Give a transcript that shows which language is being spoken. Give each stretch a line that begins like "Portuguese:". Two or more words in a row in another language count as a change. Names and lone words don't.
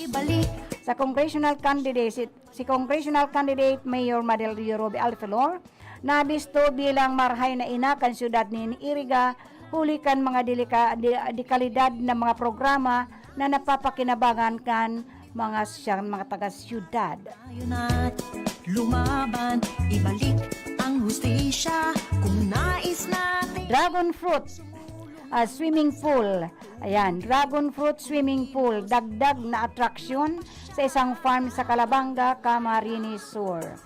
Bikol: Sa
English: congressional candidate,
Bikol: si
English: congressional candidate
Bikol: Mayor Madelio Roby Alfilor, nabisto bilang marhay na ina kan syudad ni Iriga, huli kan mga dekalidad na mga programa na napapakinabangan kan mga taga-syudad.
Filipino: Lumaban, ibalik ang hustisya kung nais natin.
English: Dragon fruit swimming pool.
Filipino: Ayan,
English: dragon fruit swimming pool,
Filipino: dagdag na atraksyon sa isang farm sa Calabanga, Camarines Sur.